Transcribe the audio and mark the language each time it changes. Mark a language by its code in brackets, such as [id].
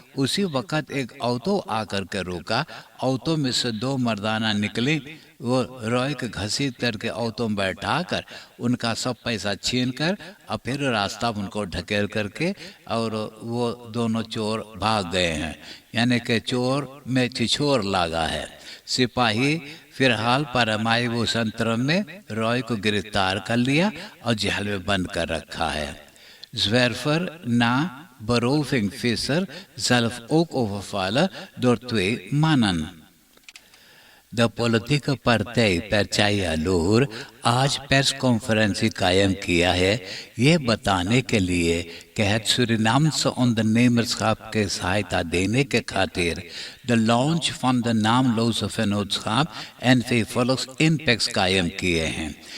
[hns] उसी वक्त एक ऑटो आकर के रुका। ऑटो में से 2 मर्दाना निकले, वो रॉय के घसीट करके ऑटो में बैठा कर उनका सब पैसा छीन कर और फिर रास्ता उनको ढकेल करके और वो दोनों चोर भाग गए हैं। यानी कि चोर में छिछोर लगा है। सिपाही फिलहाल परमायु संतरम में रॉय को गिरफ्तार कर लिया और जेल में बंद कर रखा है। [nl] Zwerver na beroving visser zelf ook overvallen door 2 mannen. De politieke partij [hns] Partij Aloor आज प्रेस कॉन्फ्रेंस कायम किया है ये बताने के लिए कि सूरीनाम से ondernemerschap के सहायता देने के खातिर द लॉन्च [nl] van de naamloze vennootschap en vervolgens impacts [hns] कायम किए हैं।